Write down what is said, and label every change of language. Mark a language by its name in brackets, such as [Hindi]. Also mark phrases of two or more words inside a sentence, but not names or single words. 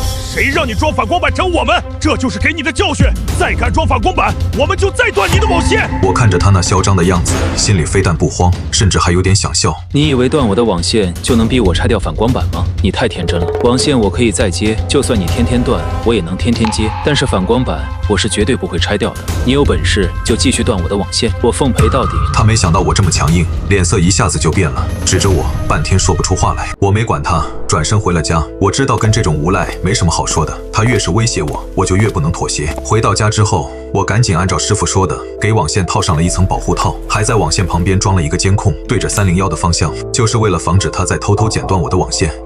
[Chinese] 誰讓你裝反光板整我們？這就是給你的教訓，再敢裝反光板，我們就再斷你的網線。我看着他那囂张的樣子，心裡非但不慌，甚至還有點想笑。你以為斷我的網線就能逼我拆掉反光板嗎？你太天真了。網線我可以再接，就算你天天斷，我也能天天接，但是反光板我是絕對不會拆掉的。你有本事就繼續斷我的網線，我奉陪到底。他沒想到我這麼強硬，臉色一下子就變了，指着我半天說不出話來。我沒管他，轉身回了家。我知道跟這種無賴沒什麼好說的，他越是威脅我，我就越不能妥協。回到家之後，我趕緊按照師傅說的，給網線套上了一層保護套，還在網線旁邊裝了一個監控，對着301的方向，就是為了防止他再偷偷剪斷我的網線。